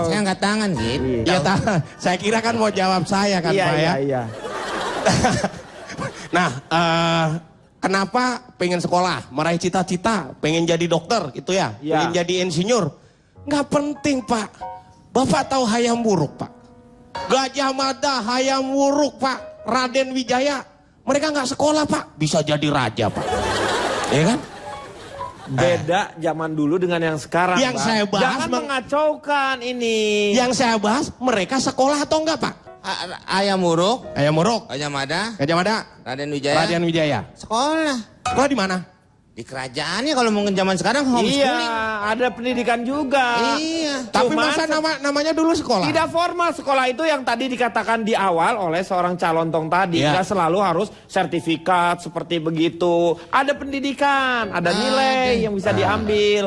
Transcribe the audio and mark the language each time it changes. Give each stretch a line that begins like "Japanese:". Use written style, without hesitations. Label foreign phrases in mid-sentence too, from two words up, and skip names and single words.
Indonesian: Saya angkat tangan gitu. Ya, saya kira kan mau jawab saya kan Pak ya. Iya. Nah, kenapa pengen sekolah, meraih cita-cita, pengen jadi dokter gitu ya, Ya. pengen jadi insinyur? Nggak penting Pak. Bapak tahu Hayam Wuruk Pak? Gajah Mada, Hayam Wuruk Pak, Raden Wijaya. Mereka nggak sekolah Pak, bisa jadi raja Pak. Ya kan? Beda zaman dulu dengan yang sekarang. Yang Pak. saya bahas Jangan mengacaukan ini. Yang saya bahas, mereka sekolah atau enggak Pak? Ayam Muruk, Hayam Wuruk, Gajah Mada, Gajah Mada, Raden Wijaya. Raden Wijaya. Sekolah. Sekolah di mana? Di kerajaannya kalau mau zaman sekarang Iya, homeschooling. ada pendidikan juga. Iya. Tapi Cuman masa namanya dulu sekolah? tidak formal. Sekolah itu yang tadi dikatakan di awal oleh seorang calon tong tadi. Ya. Nggak selalu harus sertifikat seperti begitu. Ada pendidikan, ada nilai yang bisa diambil.